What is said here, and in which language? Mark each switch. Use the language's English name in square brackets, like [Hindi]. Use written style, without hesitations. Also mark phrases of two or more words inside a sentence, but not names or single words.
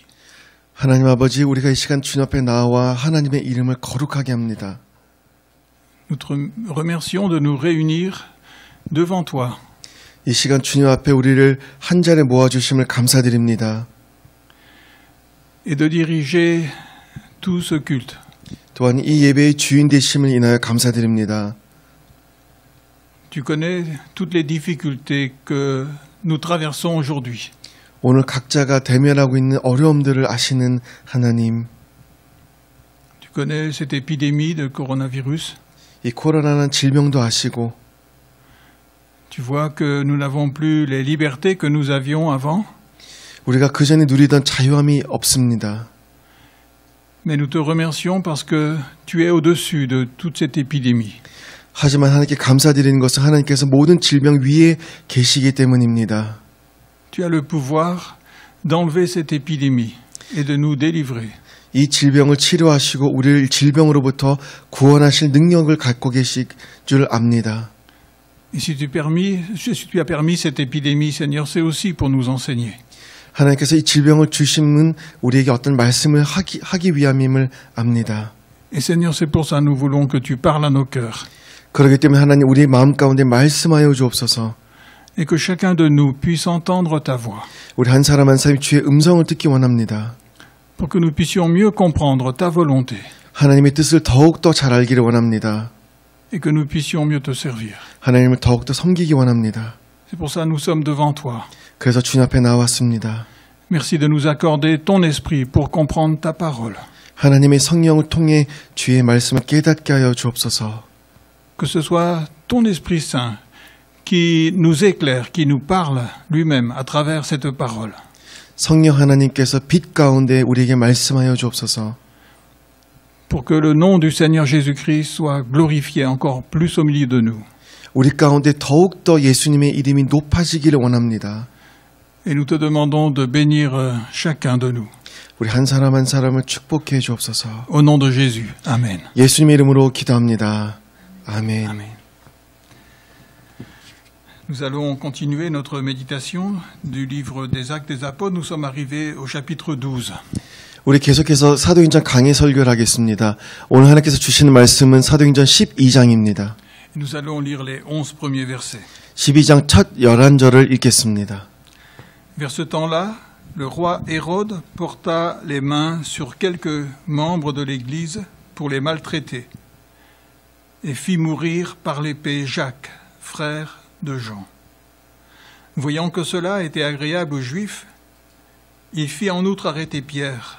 [Korean] 하나님 아버지, 우리가 이 시간 주님 앞에 나와 하나님의 이름을 거룩하게 합니다. [French] Nous te remercions de nous réunir devant toi [Korean] 이 시간 주님 앞에 우리를 한 자리에 모아주심을 감사드립니다. [French] et de diriger tout ce culte. [Korean] 또한 이 예배의 주인 되심을 인하여 감사드립니다. [French] Tu connais toutes les difficultés que nous traversons aujourd'hui. [Korean] 오늘 각자가 대면하고 있는 어려움들을 아시는 하나님, [French] Tu connais cette épidémie de coronavirus. [Korean] 이 코로나라는 질병도 아시고, [French] Tu vois que nous n'avons plus les libertés que nous avions avant. [Korean] 우리가 그전에 누리던 자유함이 없습니다. [French] Mais nous te remercions parce que tu es au-dessus de toute cette épidémie. [Korean] 하지만 하나님께 감사드리는 것은 하나님께서 모든 질병 위에 계시기 때문입니다. [French] Tu as le pouvoir d'enlever cette épidémie et de nous délivrer. [Korean] 이 질병을 치료하시고 우리를 질병으로부터 구원하실 능력을 갖고 계실 줄 압니다. [French] Et si tu as permis cette épidémie, Seigneur, c'est aussi pour nous enseigner. [Korean] 하나님께서 이 질병을 주심은 우리에게 어떤 말씀을 하기 위함임을 압니다. [French] Et Seigneur, c'est pour ça que nous voulons que tu parles à nos cœurs. [Korean] 그렇기 때문에 하나님 우리의 마음 가운데 말씀하여 주옵소서. [French] Et que chacun de nous puisse entendre ta voix. [Korean] 우리 한 사람 한 사람이 주의 음성을 듣기 원합니다. [French] Pour que nous puissions mieux comprendre ta volonté. [Korean] 하나님의 뜻을 더욱 더 잘 알기를 원합니다. [French] et que nous puissions mieux te servir. [Korean] 하나님을 더욱더 섬기기 원합니다. [French] C'est pour ça que nous sommes devant toi. [Korean] 그래서 주님 앞에 나왔습니다. [French] Merci de nous accorder ton esprit pour comprendre ta parole. [Korean] 하나님의 성령을 통해 주의 말씀을 깨닫게 하여 주옵소서. [French] Que ce soit ton Esprit Saint qui nous éclaire, qui nous parle lui-même à travers cette parole. [Korean] 성령 하나님께서 빛 가운데 우리에게 말씀하여 주옵소서. [French] Pour que le nom du Seigneur Jésus-Christ soit glorifié encore plus au milieu de nous. [Korean] 우리 가운데 더욱더 예수님의 이름이 높아지기를 원합니다. [French] Et nous te demandons de bénir chacun de nous. [Korean] 우리 한 사람 한 사람을 축복해 주옵소서. [French] Au nom de Jésus. Amen. [Korean] 예수님의 이름으로 기도합니다. 아멘. [French] Amen. Nous allons continuer notre méditation du livre des Actes des Apôtres. Nous sommes arrivés au chapitre 12. [Korean] 우리 계속해서 사도행전 강해 설교를 하겠습니다. 오늘 하나님께서 주시는 말씀은 사도행전 12장입니다. [French] Nous allons lire les 11 premiers versets. [Korean] 12장 첫 11절을 읽겠습니다. [French] Vers ce temps-là, le roi Hérode porta les mains sur quelques membres de l'Église pour les maltraiter et fit mourir par l'épée Jacques, frère de Jean. Voyant que cela était agréable aux Juifs, il fit en outre arrêter Pierre.